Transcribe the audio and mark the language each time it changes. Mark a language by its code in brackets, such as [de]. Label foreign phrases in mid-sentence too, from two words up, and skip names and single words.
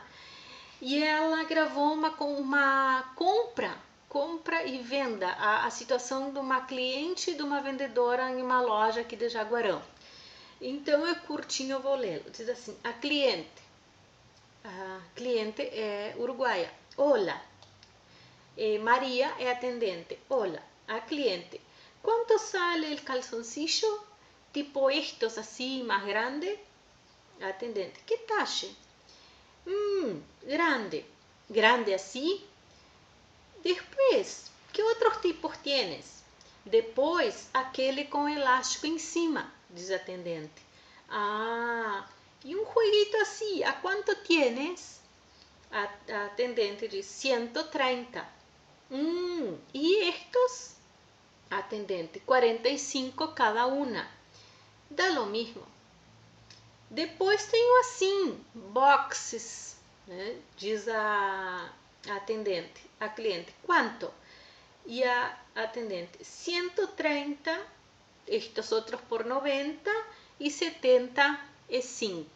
[pt] E ela gravou uma compra e venda, a situação de uma cliente e de uma vendedora em uma loja aqui de Jaguarão. Então é curtinho, eu vou lê-lo. Diz assim: a cliente é uruguaia. Hola. María é atendente. [es] Hola. [pt] A cliente: [es] ¿cuánto sale el calzoncillo? Tipo estos así, más grande. Atendente: ¿qué talle? Grande. Grande así. Después, ¿qué otros tipos tienes? [pt] Depois, aquele com elástico em cima, diz a atendente. E um jueguito assim, [es] ¿a quanto tienes? [pt] A atendente diz 130. [es] ¿Y estos? Atendente: 45 cada una. Dá lo mismo. [pt] Depois tenho assim, boxes, né? Diz a atendente, a cliente: quanto? E a atendente: 130, estes outros por 90 e 75.